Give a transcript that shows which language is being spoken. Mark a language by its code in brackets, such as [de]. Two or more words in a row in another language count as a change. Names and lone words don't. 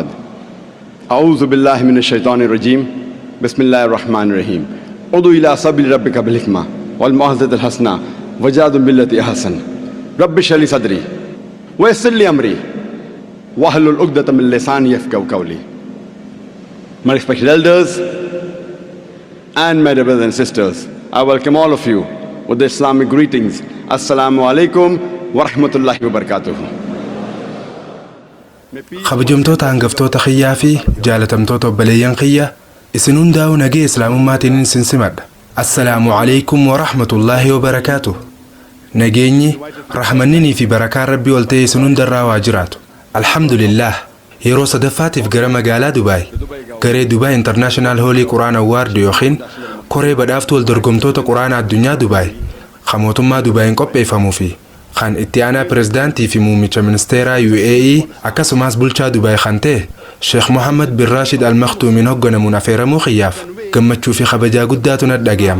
[ar] أعوذ بالله من الشيطان الرجيم، بسم الله الرحمن الرحيم. ادع إلى سبيل ربك بالحكمة والموعظة الحسنة وجادل بالتي هي أحسن. رب اشرح لي صدري ويسر لي أمري واحلل عقدة من لساني يفقهوا قولي. [en] My respected elders and my brothers and sisters, I welcome all of you with the Islamic greetings. [ar] السلام عليكم ورحمة الله وبركاته. [om] Kabajamtoota hangaftoota xiyyaa fi jaalatamtoota obboleeyyan xiyya isin hundaa'u nagee islaamummaatiin isin simadha. [ar] السلام عليكم ورحمة الله وبركاته. [om] Nageenyi rahmanninii fi barakaan rabbii ol ta'e isin hundarraa waa jiraatu. Alhamdulillah, yeroo sadaffaatiif gara magaalaa Dubaay garee Dubaay International Holy Quran Award yookiin koree badhaaftuu wal dorgomtoota quraanaa addunyaa Dubaay kan mootummaa Dubaayin qopheeffamuu fi kan itti aanaa pirezidaantii fi muummicha ministeeraa UAE akkasumas bulchaa Dubaay kan ta'e Sheekh Mohammed bin Rashid Al Maktuumiin hoogganamuun affeeramuu xiyyaaf gammachuu fi kabajaa guddaatu natti dhaga'ama.